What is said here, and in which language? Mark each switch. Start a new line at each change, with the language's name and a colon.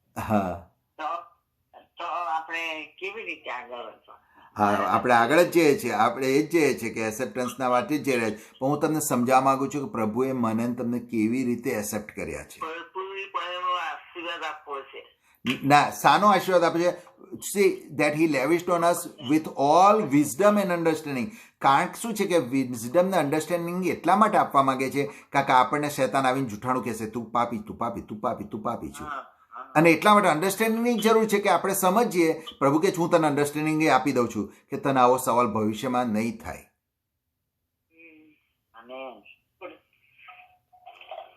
Gujarati: હા, તો આપણે કેવી રીતે આગળ વધવા? હા, આપણે આગળ જ જઈએ છીએ. આપણે એ જ જઈએ છીએ કે એક્સેપ્ટન્સના વાતે જ જઈ રહ્યા છીએ. પણ હું તમને સમજાવવા માંગુ છું કે પ્રભુએ મને ને તમને કેવી રીતે એક્સેપ્ટ કર્યા છે. પૂરીપણે આશીર્વાદ આપવો છે. ના, શાનો આશીર્વાદ આપે છે?
English: See that he lavished on us with all wisdom and understanding.
Gujarati: કારણ શું છે કે વિઝડમ ને અંડરસ્ટેન્ડિંગ એટલા માટે આપવા માંગે છે કારણ કે આપણને શૈતાન આવીને જૂઠાણું કહેશે, તું પાપી, તું પાપી, તું પાપી, તું પાપી છું. અને એટલા માટે અંડરસ્ટેન્ડિંગની જરૂર છે કે આપણે સમજીએ. પ્રભુ કે હું તને અંડરસ્ટેન્ડિંગ આપી દઉં છું કે તને આવો સવાલ ભવિષ્યમાં નહીં થાય.